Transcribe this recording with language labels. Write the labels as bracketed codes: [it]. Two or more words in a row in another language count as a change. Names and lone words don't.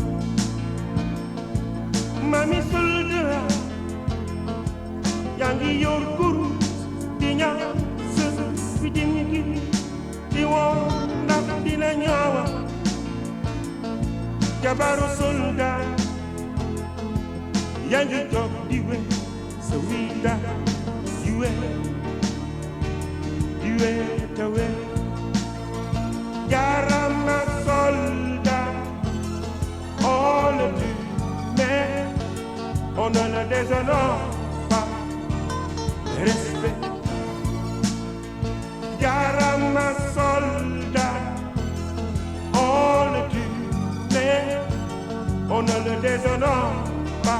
[wo] Mami soldat, yaa ngi yor kurus di ñaan sës fi di ngi di woo ndax dina ñëwa jabaru soldat yaa ngi toog di we sa wiida di we ta we jarama soldat [fr] on le tue mais on ne le déshonore pas. [wo] Respect. Yarama soldat, [fr] on le tue, mais on ne le déshonore pas.